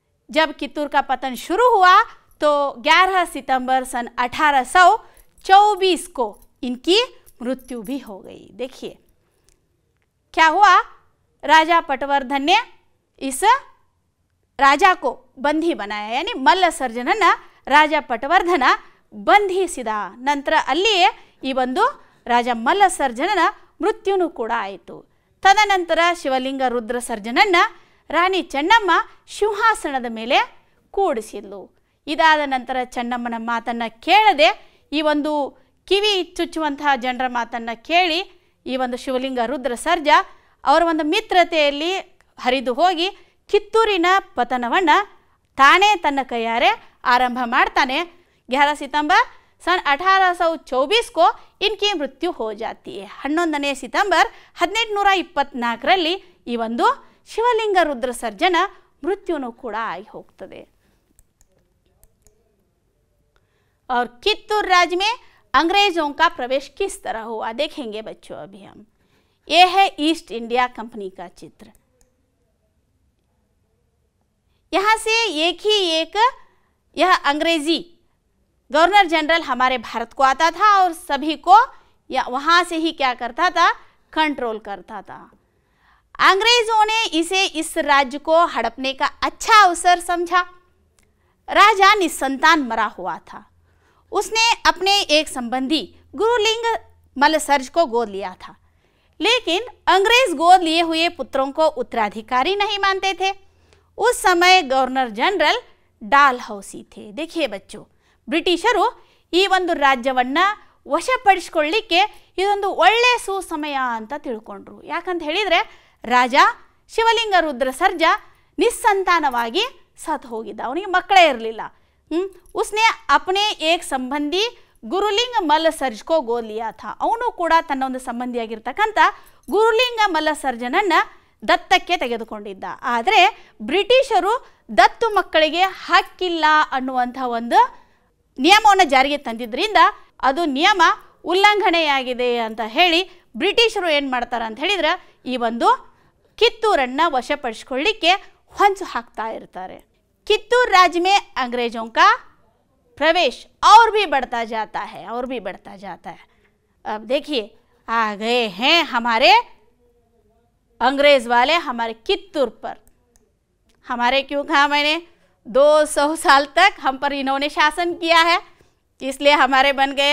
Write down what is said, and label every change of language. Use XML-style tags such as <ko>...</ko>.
<hi>जब कित्तूर का पतन शुरू हुआ तो 11 सितंबर सन 1824 को इनकी मृत्यु भी हो गई। देखिए क्या हुआ, राजा पटवर्धन ने इस राजा को बंदी बनाया, यानी</hi> <kn>ಮಲ್ಲಸರ್ಜನನ್ನ ರಾಜ ಪಟವರ್ಧನ ಬಂಧಿಸಿದ. ನಂತರ ಅಲ್ಲಿಯೇ ಈ ಒಂದು ರಾಜ ಮಲ್ಲಸರ್ಜನನ ಮೃತ್ಯುನು ಕೂಡ ಆಯಿತು. ತದನಂತರ ಶಿವಲಿಂಗ ರುದ್ರಸರ್ಜನನ್ನ ರಾಣಿ ಚೆನ್ನಮ್ಮ ಸಿಂಹಾಸನದ ಮೇಲೆ ಕೂಡಿಸಿದ್ಲು. ಇದಾದ ನಂತರ ಚೆನ್ನಮ್ಮನ ಮಾತನ್ನು ಕೇಳದೆ ಈ ಒಂದು ಕಿವಿ ಚುಚ್ಚುವಂತಹ ಜನರ ಮಾತನ್ನು ಕೇಳಿ ಈ ಒಂದು ಶಿವಲಿಂಗ ರುದ್ರಸರ್ಜ ಅವರ ಒಂದು ಮಿತ್ರತೆಯಲ್ಲಿ ಹರಿದು ಹೋಗಿ ಕಿತ್ತೂರಿನ ಪತನವನ್ನು ತಾನೇ ತನ್ನ ಕೈಯಾರೆ ಆರಂಭ ಮಾಡ್ತಾನೆ.</kn> <hi>11 सितंबर सन 1824 को इनकी मृत्यु हो जाती है.</hi> <kn>11 सितंबर 1824 ಈ ಒಂದು ಶಿವಲಿಂಗ ರುದ್ರಸರ್ಜನ ಮೃತ್ಯುನು ಕೂಡ ಆಗಿ ಹೋಗ್ತದೆ.</kn> <hi>और कित्तूर राज्य में अंग्रेजों का प्रवेश किस तरह हुआ देखेंगे बच्चों अभी हम. ये है ईस्ट इंडिया कंपनी का चित्र. यहाँ से एक ही एक यह अंग्रेजी गवर्नर जनरल हमारे भारत को आता था और सभी को या वहाँ से ही क्या करता था, कंट्रोल करता था. अंग्रेजों ने इसे इस राज्य को हड़पने का अच्छा अवसर समझा। राजा निसंतान मरा हुआ था। उसने अपने एक संबंधी गुरुलिंग मलसर्ज को गोद लिया था, लेकिन अंग्रेज गोद लिए हुए पुत्रों को उत्तराधिकारी नहीं मानते थे। उस समय गवर्नर जनरल डाल हौसी थे। देखिए बच्चों,</hi> <kn>ಬ್ರಿಟಿಷರು ಈ ಒಂದು ರಾಜ್ಯವನ್ನ ವಶಪಡಿಸಿಕೊಳ್ಳಿಕ್ಕೆ ಇದೊಂದು ಒಳ್ಳೆ ಸುಸಮಯ ಅಂತ ತಿಳ್ಕೊಂಡ್ರು. ಯಾಕಂತ ಹೇಳಿದರೆ ರಾಜ ಶಿವಲಿಂಗ ರುದ್ರ ಸರ್ಜಾ ನಿಸ್ಸಂತಾನವಾಗಿ ಸತ್ತು ಹೋಗಿದ್ದ, ಅವನಿಗೆ ಮಕ್ಕಳೇ ಇರಲಿಲ್ಲ.</kn> <hi>उसने अपने एक संबंधी ಗುರುಲಿಂಗ ಮಲ್ಲಸರ್ಜ್ ಕೋ ಗೋದ್ ಲಿಯಾ ಥಾ.</hi> <kn>ಅವನು ಕೂಡ ತನ್ನ ಒಂದು ಸಂಬಂಧಿಯಾಗಿರ್ತಕ್ಕಂಥ ಗುರುಲಿಂಗ ಮಲ್ಲಸರ್ಜನನ್ನು ದತ್ತಕ್ಕೆ ತೆಗೆದುಕೊಂಡಿದ್ದ. ಆದರೆ ಬ್ರಿಟಿಷರು ದತ್ತು ಮಕ್ಕಳಿಗೆ ಹಕ್ಕಿಲ್ಲ ಅನ್ನುವಂಥ ಒಂದು ನಿಯಮವನ್ನು ಜಾರಿಗೆ ತಂದಿದ್ದರಿಂದ ಅದು ನಿಯಮ ಉಲ್ಲಂಘನೆಯಾಗಿದೆ ಅಂತ ಹೇಳಿ ಬ್ರಿಟಿಷರು ಏನು ಮಾಡ್ತಾರೆ ಅಂತ ಹೇಳಿದ್ರೆ ಈ ಒಂದು ಕಿತ್ತೂರನ್ನು ವಶಪಡಿಸಿಕೊಳ್ಳಿಕ್ಕೆ ಹೊಂಚು ಹಾಕ್ತಾ ಇರ್ತಾರೆ.</kn> <hi>कित्तूर राज्य में अंग्रेज़ों का प्रवेश और भी बढ़ता जाता है, और भी बढ़ता जाता है. अब देखिए आ गए हैं हमारे अंग्रेज़ वाले हमारे कित्तूर पर. हमारे क्यों कहा मैंने, 200 साल तक हम पर इन्होंने शासन किया है, इसलिए हमारे बन गए.</hi>